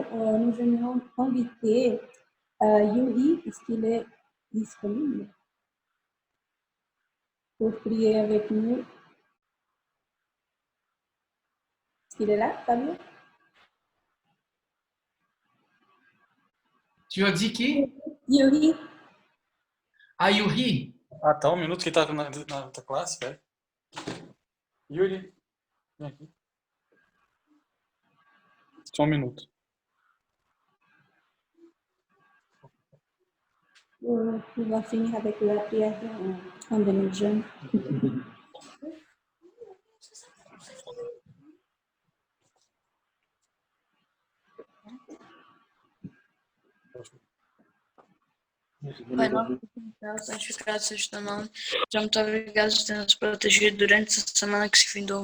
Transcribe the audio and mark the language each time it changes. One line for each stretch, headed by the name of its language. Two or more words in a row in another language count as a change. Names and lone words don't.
French: Nous aimerions inviter Yuri, est-ce qu'il est disponible pour prier avec nous? Est-ce qu'il est là, Fabio? Tu as dit qui? Yuri. Ah, Yuri.
Portuguese: Ah, tá, um minuto que ele tá na outra classe, velho. Yuri, vem aqui. Só um minuto.
French: On va finir avec la prière en bénédiction.
Portuguese: Pai nosso que estás, santificado seja o teu nome. Já muito obrigado por ter nos protegido durante essa semana que se findou.